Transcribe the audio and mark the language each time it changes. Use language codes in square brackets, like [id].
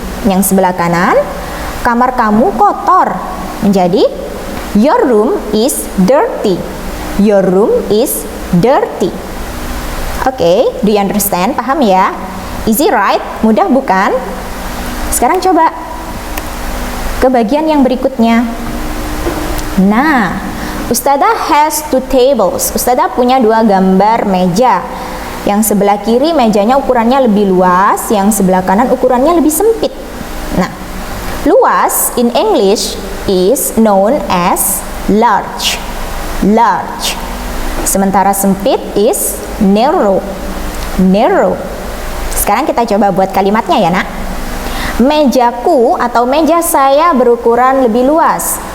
[id] Yang sebelah kanan, kamar kamu kotor, menjadi [en] your room is dirty. Your room is dirty. Oke, do you understand? [id] Paham ya? [en] Easy right? [id] Mudah bukan? Sekarang coba ke bagian yang berikutnya. [en] Nah, Ustadzah has 2 tables. [id] Ustadzah punya 2 gambar meja. Yang sebelah kiri mejanya ukurannya lebih luas, yang sebelah kanan ukurannya lebih sempit. [en] Nah, luas in English is known as large. Large. [id] Sementara sempit [en] is narrow. [id] Narrow. Sekarang kita coba buat kalimatnya ya, Nak. Mejaku atau meja saya berukuran lebih luas.